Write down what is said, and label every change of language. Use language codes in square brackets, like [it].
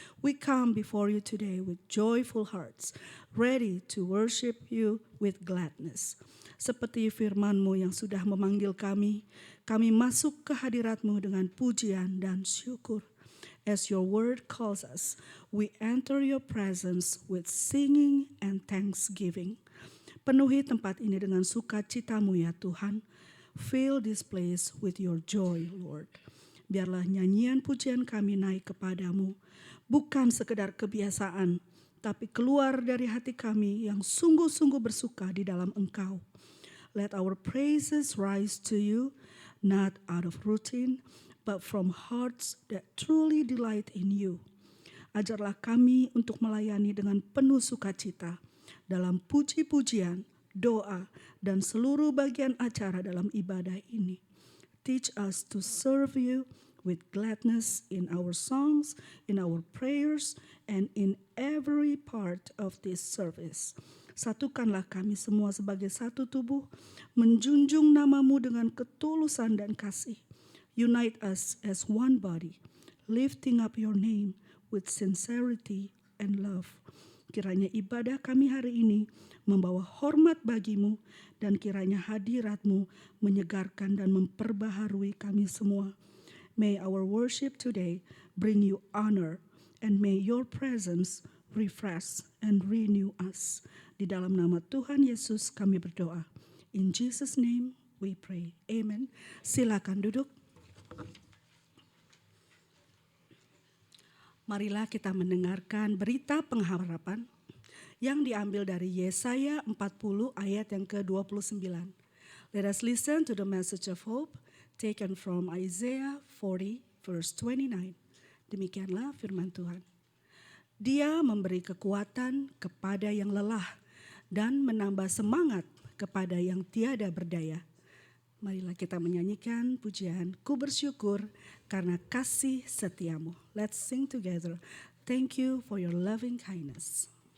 [en] We come before You today with joyful hearts, ready to worship You with gladness. [id] Seperti firman-Mu yang sudah memanggil kami masuk ke hadirat-Mu dengan pujian dan syukur. [en] As Your word calls us, we enter Your presence with singing and thanksgiving. [id] Penuhi tempat ini dengan sukacita-Mu ya Tuhan. [en] Fill this place with Your joy, Lord. [id] Biarlah nyanyian pujian kami naik kepadamu, bukan sekedar kebiasaan, tapi keluar dari hati kami yang sungguh-sungguh bersuka di dalam Engkau. [en] Let our praises rise to You, not out of routine, but from hearts that truly delight in You. [id] Ajarlah kami untuk melayani dengan penuh sukacita dalam puji-pujian, doa, dan seluruh bagian acara dalam ibadah ini. [en] Teach us to serve You with gladness in our songs, in our prayers, and in every part of this service. [id] Satukanlah kami semua sebagai satu tubuh, menjunjung nama-Mu dengan ketulusan dan kasih. [en] Unite us as one body, lifting up Your name with sincerity and love. [id] Kiranya ibadah kami hari ini membawa hormat bagi-Mu, dan kiranya hadirat-Mu menyegarkan dan memperbaharui kami semua. [en] May our worship today bring You honor, and may Your presence refresh and renew us. [id] Di dalam nama Tuhan Yesus kami berdoa. [en] In Jesus' name we pray. [id] Amen. Silakan duduk. Marilah kita mendengarkan berita pengharapan yang diambil dari Yesaya 40 ayat yang ke-29. [en] Let us listen to the message of hope taken from Isaiah 40 verse 29. [id] Demikianlah firman Tuhan. Dia memberi kekuatan kepada yang lelah dan menambah semangat kepada yang tiada berdaya. Marilah kita menyanyikan pujian Ku bersyukur karena kasih setiamu. [en] Let's sing together. Thank you for your loving kindness.